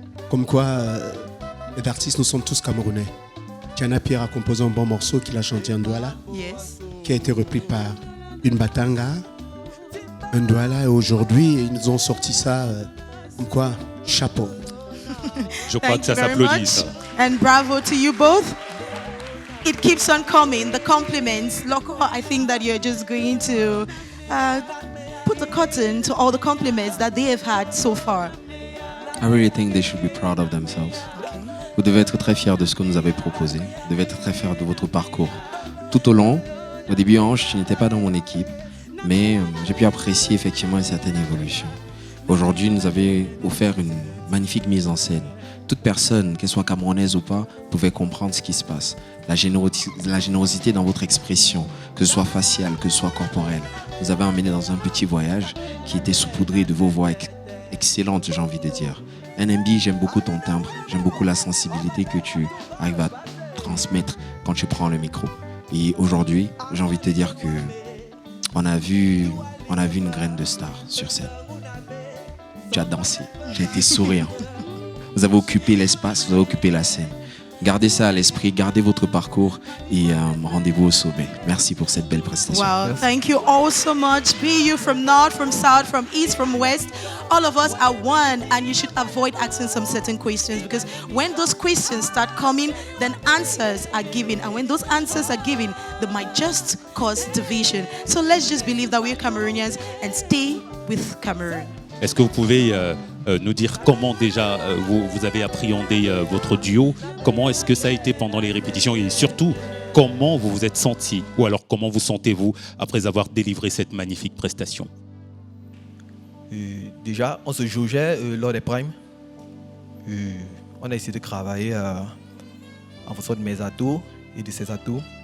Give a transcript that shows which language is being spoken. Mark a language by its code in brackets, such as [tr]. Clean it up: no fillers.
[fr] Comme quoi, les artistes, nous sommes tous camerounais. Chana Pierre a composé un bon morceau qu'il a chanté en douala. [en] Yes. [fr] Qui a été repris par une Batanga. Un douala, et aujourd'hui, ils nous ont sorti ça, comme quoi, chapeau. Je crois que ça s'applaudit, ça. [en] And bravo to you both. It keeps on coming, the compliments. Loco, I think that you're just going to put the cotton to all the compliments that they have had so far. I really think they should be proud of themselves. [fr] Vous devez être très fiers de ce que nous avez proposé. Vous devez être très fiers de votre parcours. Tout au long, au début, Ange, tu n'étais pas dans mon équipe. Mais j'ai pu apprécier effectivement une certaine évolution. Aujourd'hui, nous avez offert une magnifique mise en scène. Toute personne, qu'elle soit camerounaise ou pas, pouvait comprendre ce qui se passe. La générosité dans votre expression, que ce soit faciale, que ce soit corporelle. Vous avez emmené dans un petit voyage qui était saupoudré de vos voix excellentes, j'ai envie de dire. NMB, j'aime beaucoup ton timbre, j'aime beaucoup la sensibilité que tu arrives à transmettre quand tu prends le micro. Et aujourd'hui, j'ai envie de te dire que on a vu une graine de star sur scène. Tu as dansé, tu as été souriant. Vous avez occupé l'espace, vous avez occupé la scène. Gardez ça à l'esprit, gardez votre parcours et rendez-vous au sommet. Merci pour cette belle prestation. [en] Wow, thank you all so much. Be you from north, from south, from east, from west. All of us are one, and you should avoid asking some certain questions, because when those questions start coming, then answers are given. And when those answers are given, they might just cause division. So let's just believe that we're Cameroonians and stay with Cameroon. [fr] Est-ce que vous pouvez nous dire comment déjà vous avez appréhendé votre duo? Comment est-ce que ça a été pendant les répétitions? Et surtout, comment vous vous êtes senti? Ou alors, comment vous sentez-vous après avoir délivré cette magnifique prestation? Déjà, on se jaugeait lors des primes. On a essayé de travailler en fonction de mes atouts et de ses atouts.